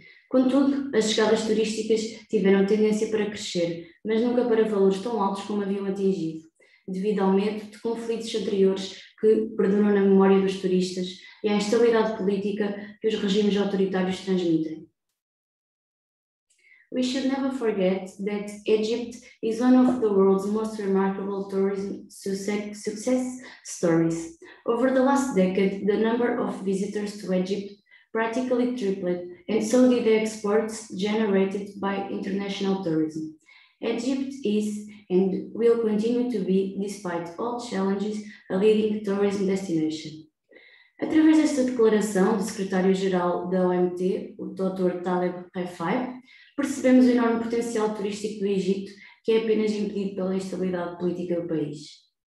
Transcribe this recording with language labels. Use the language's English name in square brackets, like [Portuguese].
[Portuguese] Contudo, as chegadas turísticas tiveram tendência para crescer, mas nunca para valores tão altos como haviam atingido, devido ao medo de conflitos anteriores que perduram na memória dos turistas e à instabilidade política que os regimes autoritários transmitem. [English] We should never forget that Egypt is one of the world's most remarkable tourism success stories. Over the last decade, the number of visitors to Egypt practically tripled, and so did the exports generated by international tourism. Egypt is and will continue to be, despite all challenges, a leading tourism destination. [Portuguese] Através desta declaração do secretário-geral da OMT, o Dr. Taleb Rifai, percebemos o enorme potencial turístico do Egito, que é apenas impedido pela instabilidade política do país.